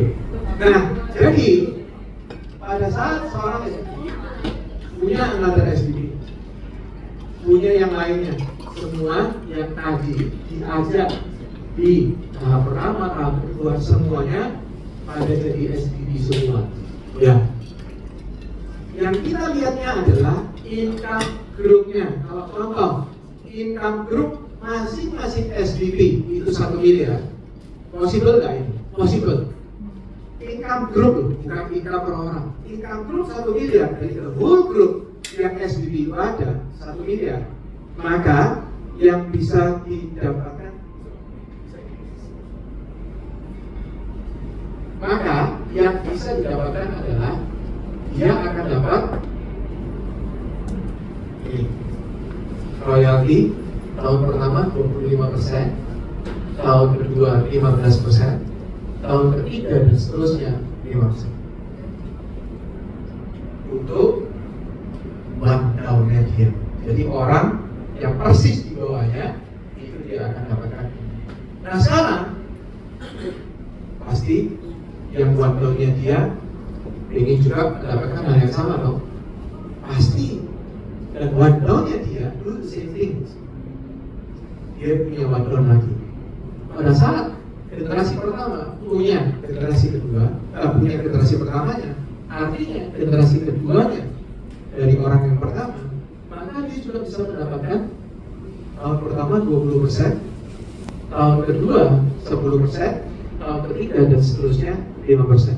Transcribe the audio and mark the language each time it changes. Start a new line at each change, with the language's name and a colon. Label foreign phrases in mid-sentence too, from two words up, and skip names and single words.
Indonesian: Nah, jadi pada saat seorang SPV punya another SPV, punya yang lainnya, semua yang tadi diajak di tahap pertama, tahap kedua, semuanya pada jadi SPV semua. Ya. Yang kita lihatnya adalah
English: income groupnya.
Indonesian: Kalau contoh,
English: income group
Indonesian: masing-masing SPV itu 1 miliar. Possible nggak ini? Possible.
English: Income group
Indonesian: loh, bukan income per orang.
English: Income group
Indonesian: 1 miliar, dari
English: the whole group
Indonesian: yang SPV itu ada 1 miliar. Maka yang bisa didapatkan, adalah dia akan dapat royalti tahun pertama 25%, tahun kedua 15%, tahun ketiga dan seterusnya 5%. Untuk
English: one down-nya
Indonesian: dia. Jadi orang yang persis di bawahnya itu dia akan dapatkan. Nah sekarang pasti yang
English: one down-nya
Indonesian: dia ingin juga mendapatkan hal yang sama dong. Pasti. Dan
English: one down-nya
Indonesian: dia
English: do the same thing.
Indonesian: Dia punya
English: one down
Indonesian: lagi. Pada saat generasi pertama punya generasi kedua, punya generasi pertamanya, artinya generasi keduanya dari orang yang pertama, maka dia juga bisa mendapatkan tahun pertama 20%, tahun kedua 10%, tahun ketiga dan seterusnya 5%.